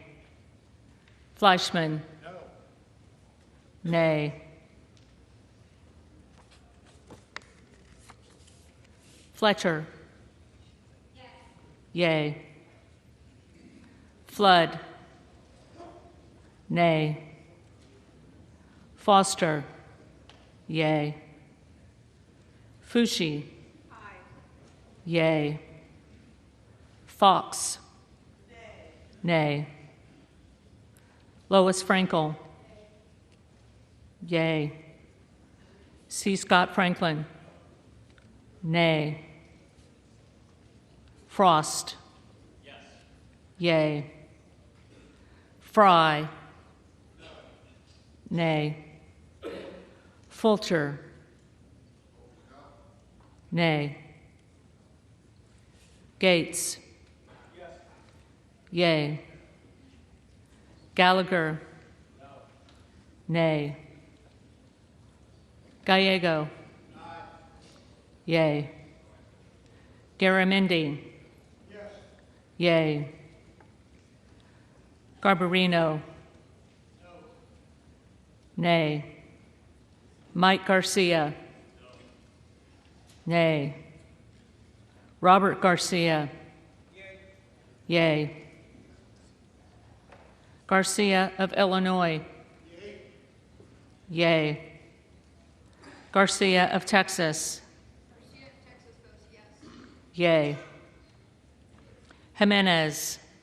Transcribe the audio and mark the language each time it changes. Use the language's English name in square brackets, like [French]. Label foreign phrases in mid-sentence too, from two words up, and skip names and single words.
[English] Fleischman? Nay. Fletcher? Yea. Flood? Nay. Foster? Yea. Fushi? Yea. Fox? Nay. Lois Frankel? Yea. C. Scott Franklin? Nay. Frost? Yea. Fry? Nay. Fulcher? Nay. Gaetz? Yea. Gallagher? Nay. Gallego? Yea. Garamendi? Yea. Garbarino? Nay. Mike Garcia? Nay. Robert Garcia? Yea. Garcia of Illinois? Yea. Garcia of Texas? Yea. Jimenez?